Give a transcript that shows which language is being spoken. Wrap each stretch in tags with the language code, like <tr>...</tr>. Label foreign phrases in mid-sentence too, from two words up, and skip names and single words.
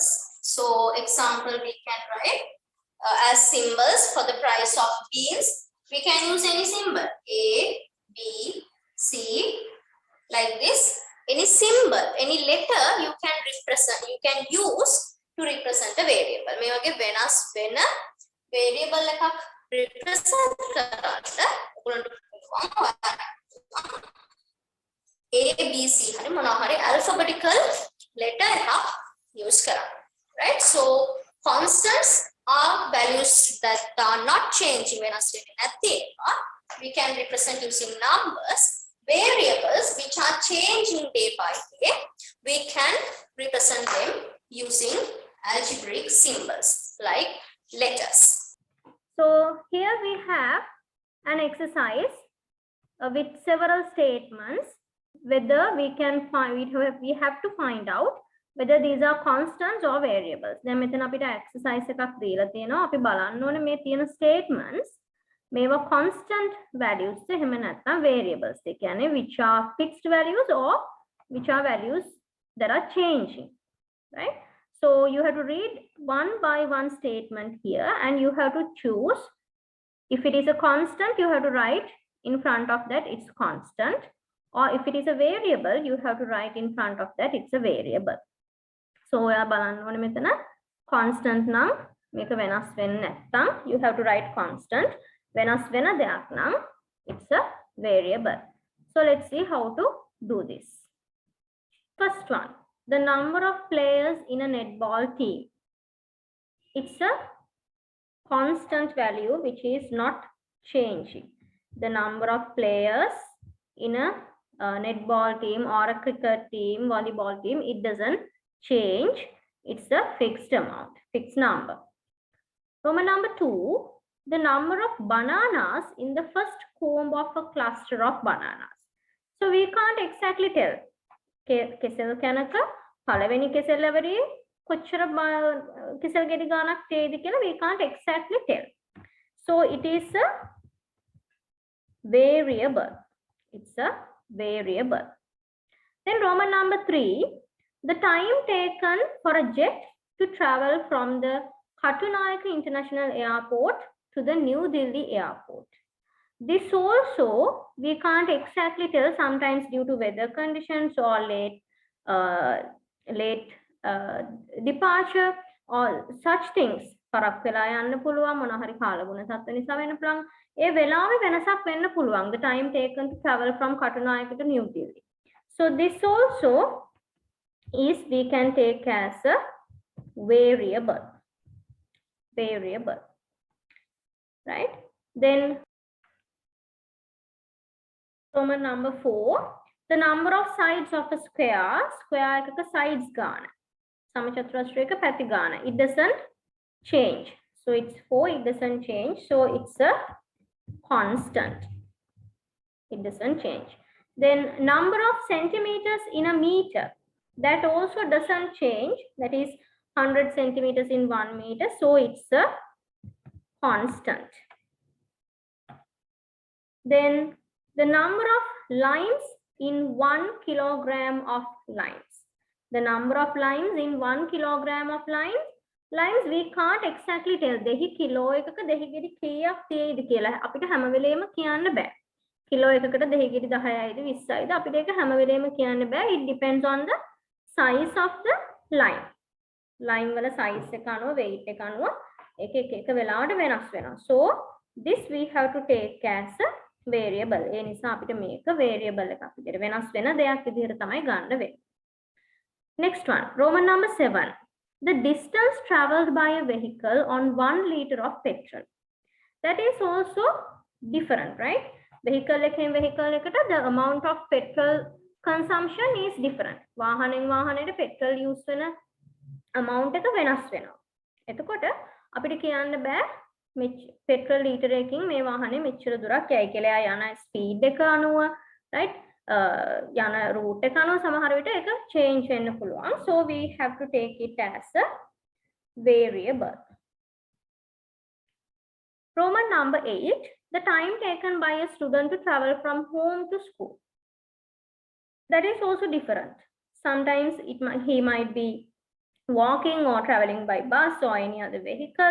<en>So example, we can write as symbols for the price of beans. We can use any symbol, A, B, C, like this. Any symbol, any letter you can represent, you can use to represent a variable.</en> <si>මේ වගේ වෙනස් වෙන variable එකක් represent කරන්න ඔයගොල්ලන්ට පුළුවන් A, B, C හරි මොනවා හරි</si> <en>alphabetical letter</en> <si>එකක් use කරන්න.</si> <en>Right? So constants are values that are not changing when we can represent using numbers. Variables which are changing day by day, we can represent them using algebraic symbols like letters. So here we have an exercise with several statements. Whether we can find, we have to find out whether these are constants or variables.</en> <si>දැන් මෙතන අපිට exercise එකක් දීලා තියෙනවා. අපි බලන්න ඕනේ මේ තියෙන statements මේවා</si> <en>constant values</en> <si>එහෙම නැත්නම් variables. ඒ කියන්නේ</si> <en>which are fixed values or which are values that are changing. Right? So you have to read one by one statement here and you have to choose. If it is a constant, you have to write in front of that it's constant. Or if it is a variable, you have to write in front of that it's a variable.</en> <si>So ඔයා බලන්න ඕනේ මෙතන constant නම් මේක වෙනස් වෙන්නේ නැත්නම්</si> <en>you have to write constant.</en> <si>වෙනස් වෙන දෙයක් නම්</si> <en>it's a variable. So let's see how to do this. First one, the number of players in a netball team. It's a constant value which is not changing. The number of players in a netball team or a cricket team, volleyball team, it doesn't change. It's a fixed amount, fixed number. Roman number 2, the number of bananas in the first comb of a cluster of bananas. So we can't exactly tell.</en> <si>කෙසෙල් කැනක පළවෙනි කෙසෙල් ලැබරේ කොච්චර කෙසෙල් ගෙඩි ගානක් තේයිද කියලා</si> <en>we can't exactly tell. So it is a variable. It's a variable. Then Roman number 3, the time taken for a jet to travel from the Katunayake International Airport to the New Delhi Airport. This also we can't exactly tell, sometimes due to weather conditions or late departure or such things.</en> <si>පරක් වෙලා යන්න පුළුවන් මොන හරි කාලගුණ සත්ත්ව නිසා වෙන්න පුළුවන්. ඒ වෙලාවේ වෙනසක් වෙන්න පුළුවන්.</si> <en>The time taken to travel from Katunayake to New Delhi. So this also is we can take as a variable. Variable. Right? Then Roman number 4, the number of sides of a square</en> <si>එකක sides ගාන. සමචතුරස්‍රයක පැති ගාන.</si> <en>It doesn't change. So it's 4, it doesn't change. So it's a constant. It doesn't change. Then number of centimeters in a meter. That also doesn't change. That is 100 centimeters in 1 meter. So it's a constant. Then the number of limes in 1 kilogram of limes. The number of limes in 1 kilogram of limes we can't exactly tell.</en> <si>දෙහි කිලෝ එකක දෙහි ගෙඩි කීයක් තියෙයිද කියලා අපිට හැම වෙලේම කියන්න බෑ. කිලෝ එකකට දෙහි ගෙඩි 10යිද 20යිද අපිට ඒක හැම වෙලේම කියන්න බෑ.</si> <en>It depends on the size of the lime.</en> <si>Lime වල size එක අනුව weight එක අනුව එක වෙලාවට වෙනස් වෙනවා.</si> <en>So this we have to take as a variable.</en> <si>ඒ නිසා අපිට මේක variable එකක් විදිහට වෙනස් වෙන දෙයක් විදිහට තමයි ගන්න වෙන්නේ.</si> <en>Next one, Roman number 7. The distance traveled by a vehicle on 1 liter of petrol. That is also different, right? Vehicle</en> <si>එකට</si> <en>the amount of petrol consumption is different.</en> <si>වාහනෙන් වාහනයට</si> <en>petrol use</en> <si>වෙන amount එක වෙනස් වෙනවා. එතකොට අපිට කියන්න බෑ</si> <en>petrol liter</en> <si>එකකින් මේ වාහනේ මෙච්චර දුරක් යයි කියලා. යන speed එක අනුව, right? යන route එක අනුව සමහර විට ඒක change වෙන්න පුළුවන්.</si> <en>So we have to take it as a variable. Roman number 8, the time taken by a student to travel from home to school. That is also different. Sometimes he might be walking or traveling by bus or any other vehicle.</en>